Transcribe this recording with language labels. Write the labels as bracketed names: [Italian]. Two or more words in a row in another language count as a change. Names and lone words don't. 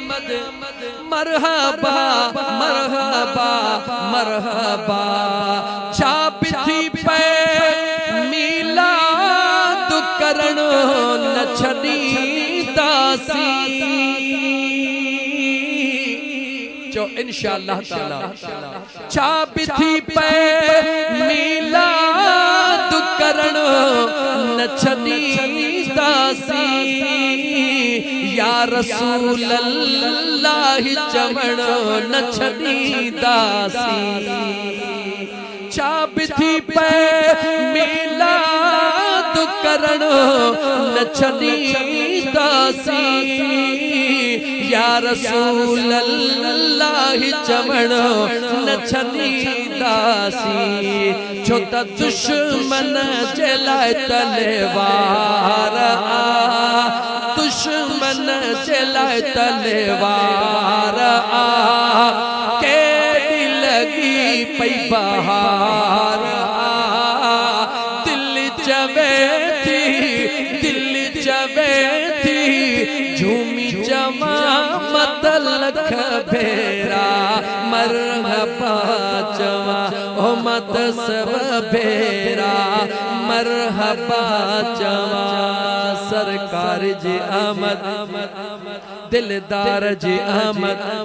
[Arabic] مرحبا مرحبا مرحبا [Sindhi] छाप थी पे मीलाद करण न छदी दासी जो [Arabic] إن شاء الله تعالى [Sindhi] छाप थी पे मीलाद करण न छदी दासी [Arabic] يا رسول الله [Sindhi] चवण न छदी दासी छाप थी पे मीलाद करण न छदी दासी [Arabic] يا رسول الله [Sindhi] चवण न छदी दासी छो त दुश्मन जे लाइ तलवार दुश्मन जे लाइ तलवार केड़ी लगी पई बहार दिल जवे थी झूमी जमा मत लख भेरा मरहबा चवा ओ मत सब भेरा मरहबा चवा सरकार जी आमद दिलदार जी आमद